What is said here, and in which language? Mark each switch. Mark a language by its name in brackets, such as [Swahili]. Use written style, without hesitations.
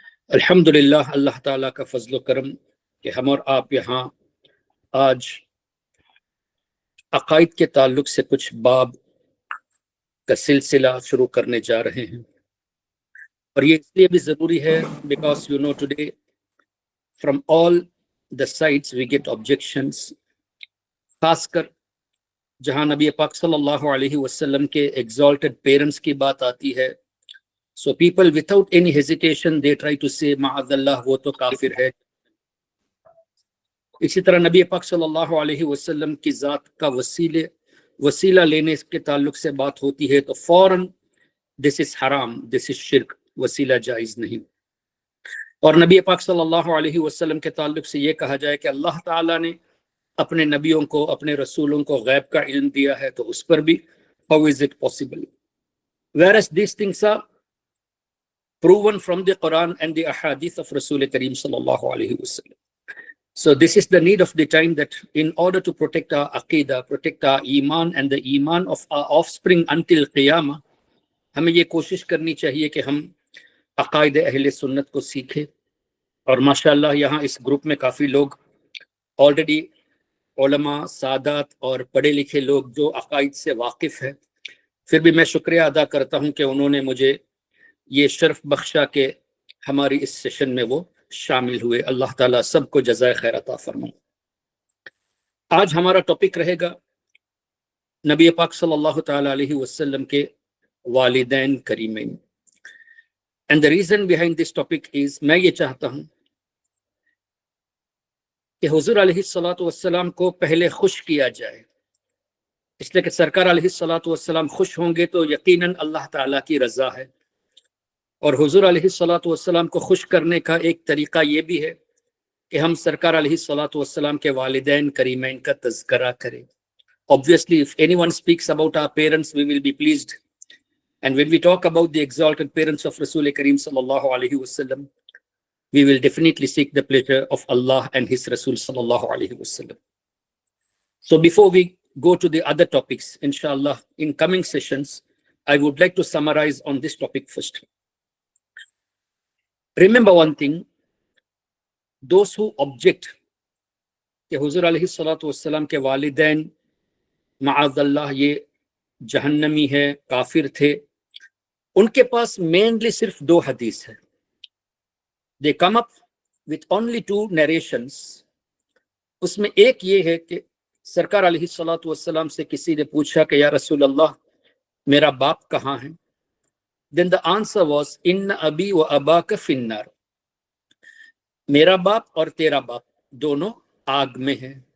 [Urdu] الحمدللہ اللہ تعالیٰ کا فضل و کرم کہ ہم اور آپ یہاں آج عقائد کے تعلق سے کچھ باب کا سلسلہ شروع کرنے جا رہے ہیں، اور یہ اس لیے بھی ضروری ہے [English] because you know today from all the sides we get objections, [Urdu] خاص کر جہاں نبی پاک صلی اللہ علیہ وسلم کے ایگزالٹڈ پیرنٹس کی بات آتی ہے. [English] So people without any hesitation they try to say [Urdu] معاذ اللہ وہ تو کافر ہے. اسی طرح نبی پاک صلی اللہ علیہ وسلم کی ذات کا وسیلہ لینے کے تعلق سے بات ہوتی ہے تو فوراً [English] this is [Urdu] حرام، this is شرک، وسیلہ جائز نہیں. اور نبی پاک صلی اللہ علیہ وسلم کے تعلق سے یہ کہا جائے کہ اللہ تعالیٰ نے اپنے نبیوں کو، اپنے رسولوں کو غیب کا علم دیا ہے، تو اس پر بھی [English] how is it possible? Whereas these things are proven from the Quran and the ahadith of Rasul Kareem sallallahu alayhi wasallam. So this is the need of the time, that in order to protect our aqidah, protect our iman and the iman of our offspring until qiyamah, [Urdu] ہمیں یہ کوشش کرنی چاہیے کہ ہم عقائد اہل سنت کو سیکھیں. اور ماشاءاللہ یہاں اس گروپ میں کافی لوگ آلریڈی علماء، سادات اور پڑھے لکھے لوگ جو عقائد سے واقف ہیں. پھر بھی میں شکریہ ادا کرتا ہوں کہ انہوں نے مجھے یہ شرف بخشا کہ ہماری اس سیشن میں وہ شامل ہوئے. اللہ تعالیٰ سب کو جزائے خیر عطا فرمائے. آج ہمارا ٹاپک رہے گا نبی پاک صلی اللہ تعالیٰ علیہ وسلم کے والدین کریمین. And [English] the reason behind this topic is [Urdu] میں یہ چاہتا ہوں کہ حضور علیہ الصلوۃ والسلام کو پہلے خوش کیا جائے، اس لیے کہ سرکار علیہ الصلوۃ والسلام خوش ہوں گے تو یقیناً اللہ تعالیٰ کی رضا ہے. اور حضور علیہ الصلوۃ والسلام کو خوش کرنے کا ایک طریقہ یہ بھی ہے کہ ہم سرکار علیہ الصلوۃ والسلام کے والدین کریمین کا تذکرہ کریں. [English] Obviously, if anyone speaks about our parents, we will be pleased. And when we talk about the exalted parents of Rasul Kareem sallallahu alayhi wasallam, we will definitely seek the pleasure of Allah and His Rasul sallallahu alayhi wasallam. So before we go to the other topics, inshallah, in coming sessions, I would like to summarize on this topic first. Remember one thing, those who object [Urdu] کہ حضور علیہ الصلوۃ والسلام کے والدین معاذ اللہ یہ جہنمی ہے، کافر تھے، ان کے پاس مینلی صرف دو حدیث ہے. [English] They come up with only two narrations. [Urdu] اس میں ایک یہ ہے کہ سرکار علیہ الصلوۃ والسلام سے کسی نے پوچھا کہ یا رسول اللہ میرا باپ کہاں ہے؟ [English] Then the answer was [Arabic] ان ابی و اباک فی النار، [Urdu] میرا باپ اور تیرا باپ دونوں آگ میں ہیں.